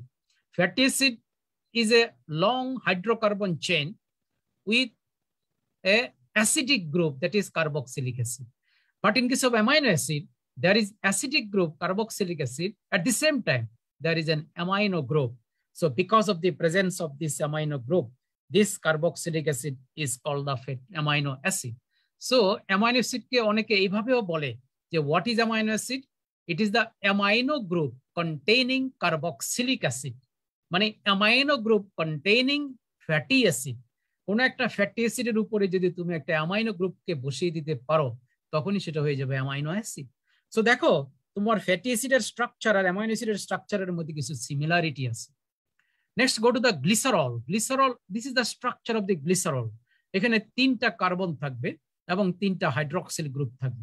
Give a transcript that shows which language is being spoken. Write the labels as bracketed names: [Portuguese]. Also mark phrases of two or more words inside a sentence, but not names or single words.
[English] Fatty acid is a long hydrocarbon chain with a acidic group, that is carboxylic acid. But in case of amino acid, there is acidic group, carboxylic acid. At the same time, there is an amino group. So because of the presence of this amino group, this carboxylic acid is called the amino acid. [Bangla] So [English] amino acid [Bangla] কে অনেকে এইভাবেও বলে যে [English] what is amino acid? It is the amino group containing carboxylic acid. Mane amino group containing fatty acid. [Bangla] কোনো একটা [English] fatty acid [Bangla] এর উপরে যদি তুমি একটা [English] amino group [Bangla] কে বসিয়ে দিতে পারো, তখনই সেটা হয়ে যাবে [English] amino acid. [Bangla] সো দেখো তোমার [English] fatty acid-er structure [Bangla] আর [English] amino acid-er structure-er [Bangla] মধ্যে কিছু সিমিলারিটি আছে। [English] Next go to the glycerol. Glycerol, this is the structure of the glycerol. [Bangla] এখানে 3টা কার্বন থাকবে এবং 3টা [English] hydroxyl group [Bangla] থাকবে।